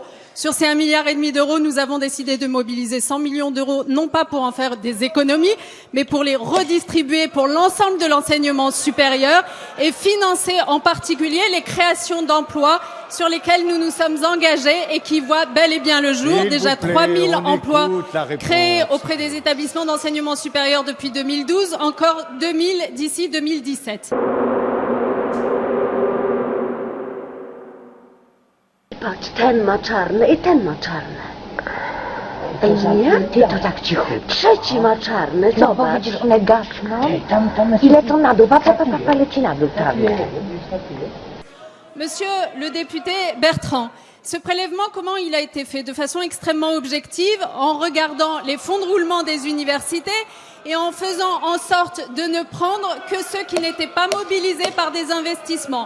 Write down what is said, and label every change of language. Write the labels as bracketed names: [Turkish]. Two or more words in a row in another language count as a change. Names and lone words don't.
[French] Sur ces 1,5 milliard d'euros, nous avons décidé de mobiliser 100 millions d'euros, non pas pour en faire des économies, mais pour les redistribuer pour l'ensemble de l'enseignement supérieur et financer en particulier les créations d'emplois sur lesquels nous nous sommes engagés et qui voient bel et bien le jour. Déjà 3 000 emplois créés auprès des établissements d'enseignement supérieur depuis 2012, encore 2 000 d'ici 2017. [Polish] Patrz, ten ma czarne i ten ma czarne. Nie? Ty to tak cicho. Trzeci ma czarne, No bo zobacz. widzisz, one gasną. Ile to na dół? Pa, leci na dół prawie. [French] Monsieur le député Bertrand, ce prélèvement, comment il a été fait? De façon extrêmement objective, en regardant les fonds de roulement des universités et en faisant en sorte de ne prendre que ceux qui n'étaient pas mobilisés par des investissements.